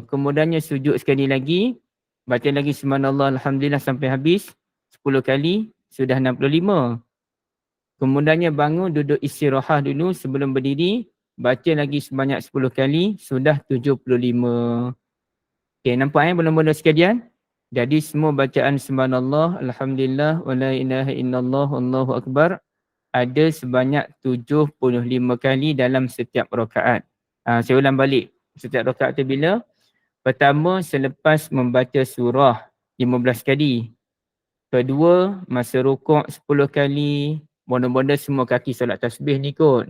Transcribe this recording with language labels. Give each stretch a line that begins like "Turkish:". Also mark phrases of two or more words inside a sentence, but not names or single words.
Malay: Kemudiannya sujud sekali lagi. Baca lagi
Arabic: سبحان الله الحمد لله
Malay: sampai habis 10 kali. Sudah 65. Kemudiannya bangun duduk istirahat dulu sebelum berdiri. Baca lagi sebanyak 10 kali. Sudah 75. Okay, nampak benda-benda sekalian? Jadi semua bacaan
Arabic: سبحان الله الحمد لله ولا إله إلا الله الله أكبر
Malay: ada sebanyak 75 kali dalam setiap rakaat. Saya ulang balik. Setiap rakaat tu bila? Pertama, selepas membaca surah 15 kali. Kedua, masa rukuk 10 kali. Bonda-bonda semua kaki solat tasbih ni kot.